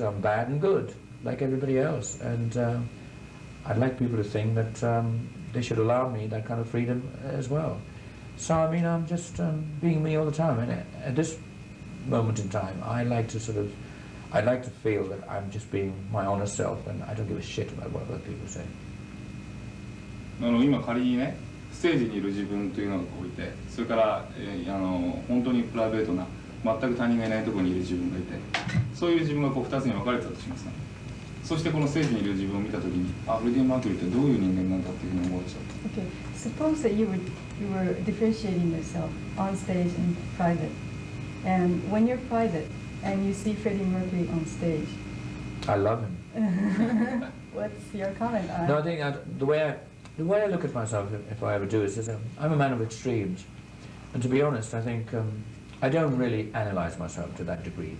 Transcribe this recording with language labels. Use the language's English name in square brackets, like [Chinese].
[English] I'm bad and good, like everybody else, and I'd like people to think that they should allow me that kind of freedom as well. So I mean, I'm just being me all the time, and at this moment in time, I'd like to feel that I'm just being my honest self, and I don't give a shit about what other people say. [Japanese] 今仮にね、ステージにいる自分というのがこういて、それから本当にプライベートな全く他人がいないところにいる自分がいて、そういう自分がこう2つに分かれたとしますね。そしてこのステージにいる自分を見たときに、フレディ・マーキュリーってどういう人間なんだっていうふうに思うでしょう。 [English] Okay, suppose that you were differentiating yourself on stage and private, and when you're private and you see Freddie Mercury on stage, I love him. What's your comment on? No, I think the way I look at myself, if I ever do, is I'm a man of extremes, and to be honest, I think I don't really analyze myself to that degree.